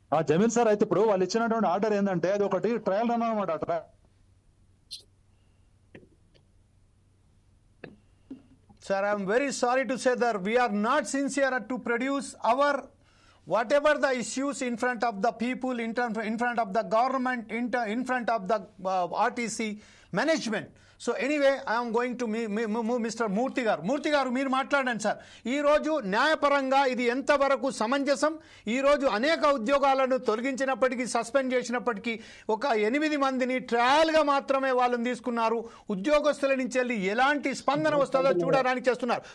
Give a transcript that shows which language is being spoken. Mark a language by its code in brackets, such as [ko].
[te] Jameel sir అయితే ఇప్పుడు వాళ్ళు ఇచ్చినటువంటి ఆర్డర్ ఏంటంటే అది ఒకటి ట్రయల్ రన్ అనమాట. [en] Sir, I am very sorry to say that we are not sincere to produce our whatever the issues in front of the people, in front of the government, in front of the RTC management. So anyway, I am going to Mr. [te] Murthy garu మీరు మాట్లాడండి sir. ఈరోజు న్యాయపరంగా ఇది ఎంతవరకు సమంజసం? ఈరోజు అనేక ఉద్యోగాలను తొలగించినప్పటికీ, సస్పెండ్ చేసినప్పటికీ ఒక 8 మందిని ట్రయల్గా మాత్రమే వాళ్ళని తీసుకున్నారు. ఉద్యోగస్తుల నుంచి వెళ్ళి ఎలాంటి స్పందన వస్తుందో చూడడానికి చేస్తున్నారు.